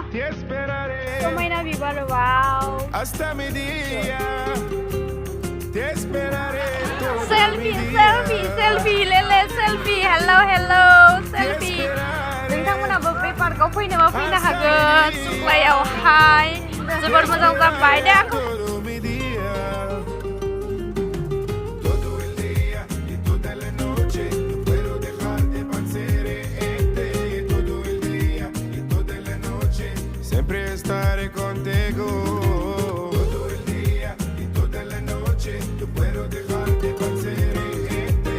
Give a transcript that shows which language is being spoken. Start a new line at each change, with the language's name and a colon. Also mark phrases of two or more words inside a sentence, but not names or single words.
Spanish: Pemainnya bibar wow. Hasta mi día. Te esperaré.
English: Selfie, selfie, selfie, lele selfie. Hello, hello, selfie.
Bodo: नोंथांमोना बे पार्कआव फैनोबा फैनो हागोन सुक्लायावहाय जोबोर मोजां जाबाय दे आंखौ
Spanish: Siempre estaré contigo. Todo el día y toda la noche no puedo dejar de pensar en ti.